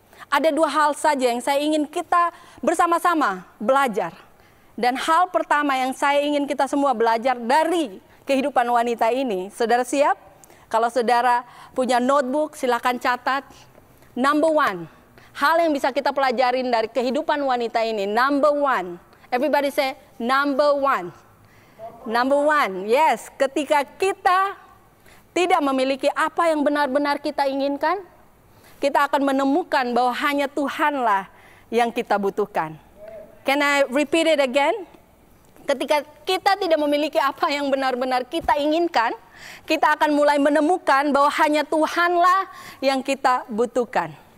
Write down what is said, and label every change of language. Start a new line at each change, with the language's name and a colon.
Indonesian: Ada dua hal saja yang saya ingin kita bersama-sama belajar. Dan hal pertama yang saya ingin kita semua belajar dari kehidupan wanita ini. Saudara siap? Kalau saudara punya notebook, silakan catat.
English: Number one,
Indonesian: hal yang bisa kita pelajarin dari kehidupan wanita ini.
English: Number one, everybody say number one. Number one, yes,
Indonesian: ketika kita tidak memiliki apa yang benar-benar kita inginkan, kita akan menemukan bahwa hanya Tuhanlah yang kita butuhkan.
English: Can I repeat it again?
Indonesian: Ketika kita tidak memiliki apa yang benar-benar kita inginkan, kita akan mulai menemukan bahwa hanya Tuhanlah yang kita butuhkan.